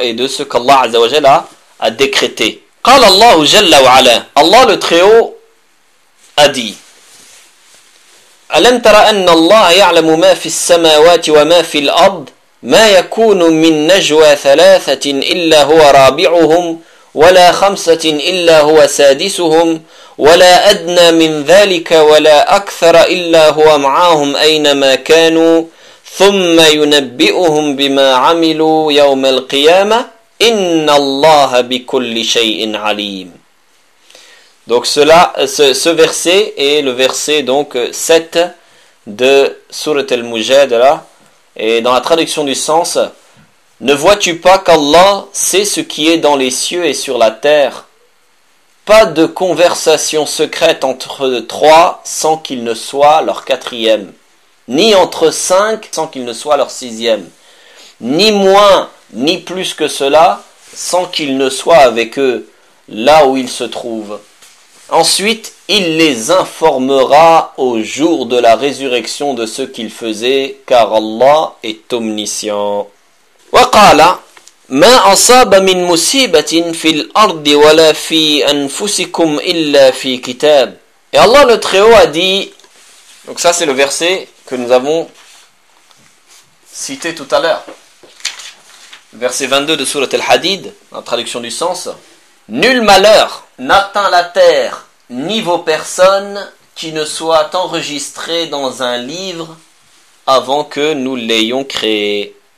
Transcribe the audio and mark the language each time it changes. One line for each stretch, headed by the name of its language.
French: Et de ce qu'Allah Azzawajal a décrété.
Arabic: قال الله جل وعلا الله
French: le très haut a dit
Arabic: ألم ترى أن الله يعلم ما في السماوات وما في الأرض ما يكون من نجوى ثلاثة إلا هو رابعهم ولا خمسة إلا هو سادسهم ولا أدنى من ذلك ولا أكثر إلا هو معهم أينما كانوا ثم ينبئهم بما عملوا يوم القيامة إن الله بكل شيء عليم.
French: Donc cela, ce verset est le verset donc 7 de Sourate Al-Mujadala. Et dans la traduction du sens, ne vois-tu pas qu'Allah sait ce qui est dans les cieux et sur la terre? Pas de conversation secrète entre trois sans qu'il ne soit leur quatrième, ni entre cinq sans qu'il ne soit leur sixième, ni moins ni plus que cela sans qu'il ne soit avec eux là où ils se trouvent. Ensuite, il les informera au jour de la résurrection de ce qu'ils faisaient, car Allah est omniscient.
Arabic: وقال ما أصاب من مصيبة في الأرض ولا في أنفسكم إلا في كتاب.
French: Et Allah le Très-Haut a dit. Donc ça c'est le verset que nous avons cité tout à l'heure. Verset 22 de Sourate Al-Hadid, en traduction du sens. Nul malheur n'atteint la terre ni vos personnes qui ne soient enregistrées dans un livre avant que nous l'ayons créé.